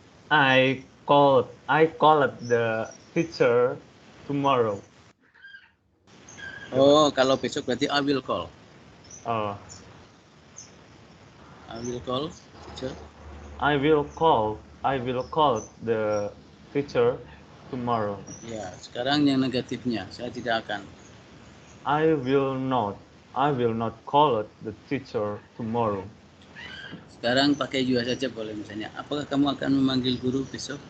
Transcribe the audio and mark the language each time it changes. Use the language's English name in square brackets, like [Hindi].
[English] I called the teacher tomorrow. [Indonesian] Oh, kalau besok berarti [English] I will call. Oh, I will call teacher. I will call the teacher tomorrow. [Indonesian] Ya, sekarang yang negatifnya, saya tidak akan. [English] I will not call the teacher tomorrow. [Indonesian] Sekarang pakai you saja boleh, misalnya. Apakah kamu akan memanggil guru besok?